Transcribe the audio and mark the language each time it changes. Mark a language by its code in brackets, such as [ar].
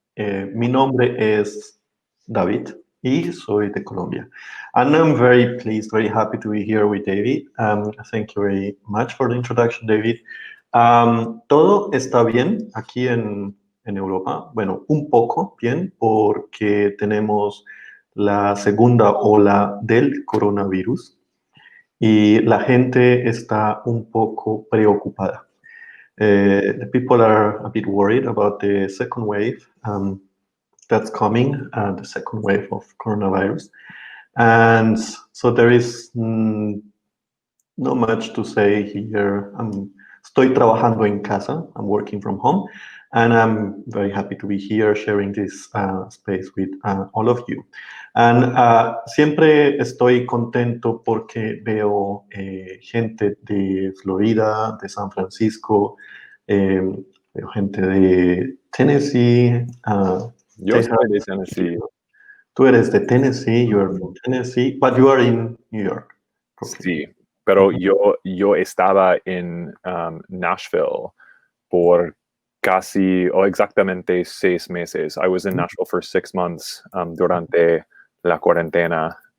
[es] Mi nombre es David y soy de Colombia. [en] And I'm very pleased, very happy to be here with David. Thank you very much for the introduction, David. [es] Todo está bien aquí en Europa. Bueno, un poco bien porque tenemos la segunda ola del coronavirus. Y la gente está un poco preocupada. [en] The people are a bit worried about the second wave that's coming, the second wave of coronavirus. And so there is not much to say here. [es] Estoy trabajando en casa. [en] I'm working from home. And I'm very happy to be here sharing this space with all of you. [es] And siempre estoy contento porque veo gente de Florida, de San Francisco, veo gente de Tennessee. Yo soy de Tennessee. Tú eres de Tennessee, [en] you are from Tennessee, but you are in New York. [es] Sí, pero yo estaba en Nashville por casi o exactamente 6 meses. [en] I was in Nashville for 6 months [es] durante la cuarentena.